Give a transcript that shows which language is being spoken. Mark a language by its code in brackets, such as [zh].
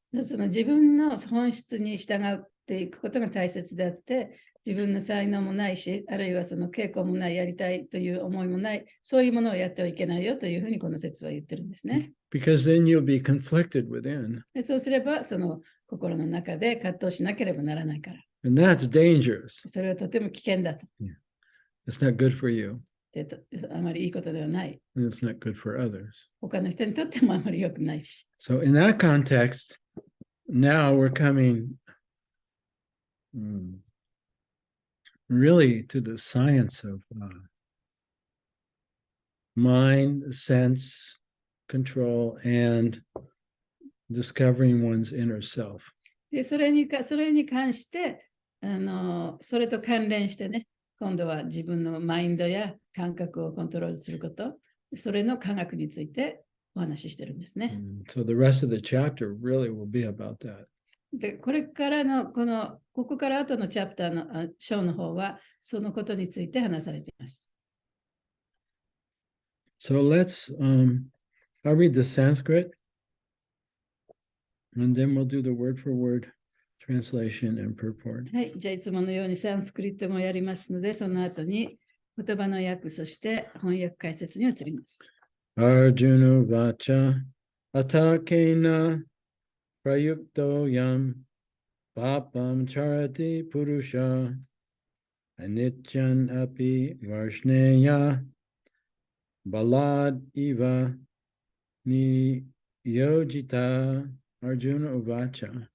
[ja] その自分の本質に従っていくことが大切であって、自分の才能もないし、あるいはその傾向もない、やりたいという思いもない、そういうものをやってはいけないよというふうにこの説は言ってるんですね。 [en] Because then you'll be conflicted within. [ja] でそうすれば、その心の中で葛藤しなければならないから。 [en] And that's dangerous. [ja] それはとても危険だと。 [en] It's not good for you. [ja] であまりいいことではない。 [en] And it's not good for others. [ja] 他の人にとってもあまり良くないし。 [en] So in that context, now we're coming really to the science of mind, sense, control, and discovering one's inner self. [ja] でそれに関してそれと関連してね、今度は自分のマインドや感覚をコントロールすること、それの科学についてお話ししてるんですね。 [en] So the rest of the chapter really will be about that. [ja] でこれからのここから後のチャプターの章の方はそのことについて話されています。 [en] So let's I'll read the Sanskrit and then we'll do the word for word translation and purport. [ja] はい、じゃあいつものようにサンスクリットもやりますので、その後に言葉の訳、そして翻訳解説に移ります。 [sa] Arjuna vacha atakena prayukto yam papam charati purusha anichan api varshneya balad iva ni yojita Arjuna uvacha